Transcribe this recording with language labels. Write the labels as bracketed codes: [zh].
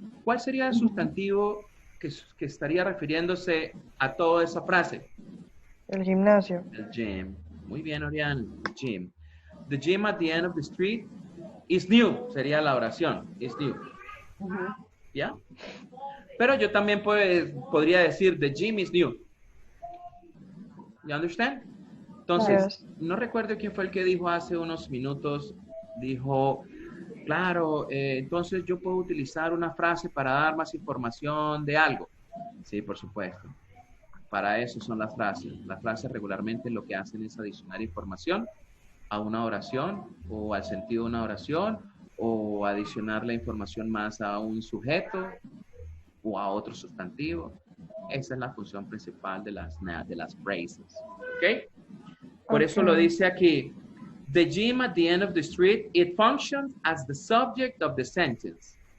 [es] ¿Cuál sería el sustantivo que estaría refiriéndose a toda esa frase? El gimnasio. El gym. Muy bien, Oriana. El gym. [en] The gym at the end of the street is new. [es] Sería la oración. Is new. ¿Ya? Pero yo también podría decir [en] the gym is new. You understand? [es] Entonces, no recuerdo quién fue el que dijo hace unos minutos, dijo, claro, entonces yo puedo utilizar una frase para dar más información de algo. Sí, por supuesto. Para eso son las frases. Las frases regularmente lo que hacen es adicionar información a una oración o al sentido de una oración o adicionar la información más a un sujeto o a otro sustantivo. Esa es la función principal de las phrases. ¿Ok? Por eso lo dice aquí. [en] The gym at the end of the street, it functions as the subject of the sentence.